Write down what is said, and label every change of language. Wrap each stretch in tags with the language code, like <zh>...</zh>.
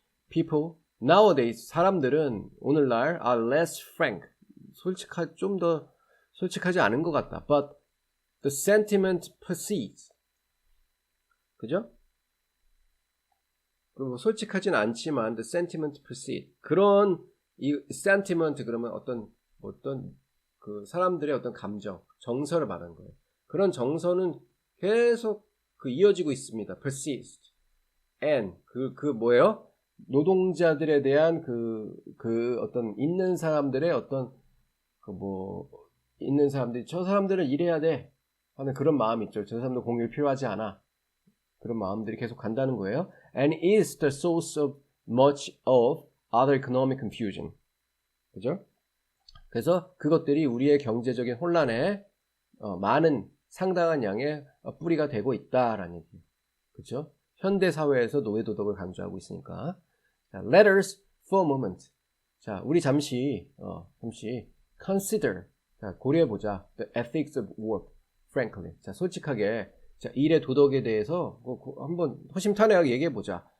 <en>People nowadays</en> <ko>사람들은 오늘날</ko> <en>are less frank.</en> <ko>좀 더 솔직하지 않은 것 같다.</ko> <en>But the sentiment persists.</en> <ko>그죠? 그리고 솔직하진 않지만</ko> <en>the sentiment persists.</en> <ko>그런 이 sentiment 그러면 어떤 그 사람들의 어떤 감정, 정서를 말하는 거예요. 그런 정서는 계속 이어지고 있습니다.</ko> <en>persist. And</en> <ko>그 뭐예요? 노동자들에 대한 그 어떤 있는 사람들의 어떤 있는 사람들이 저 사람들은 일해야 돼 하는 그런 마음이 있죠. 저 사람도 공휴일 필요하지 않아. 그런 마음들이 계속 간다는 거예요.</ko> <en>And is the source of much of other economic confusion.</en> <ko>그죠? 그래서 그것들이 우리의 경제적인 혼란에 많은 상당한 양의 뿌리가 되고 있다라는 얘기예요. 그죠? 현대 사회에서 노예 도덕을 강조하고 있으니까. 자,</ko> <en>let us for a moment.</en> <ko>자, 우리 잠시 consider. 자, 고려해보자.</ko> <en>The ethics of work, frankly.</en> <ko>자, 솔직하게, 자, 일의 도덕에 대해서 한번 허심탄회하게 얘기해보자.</ko>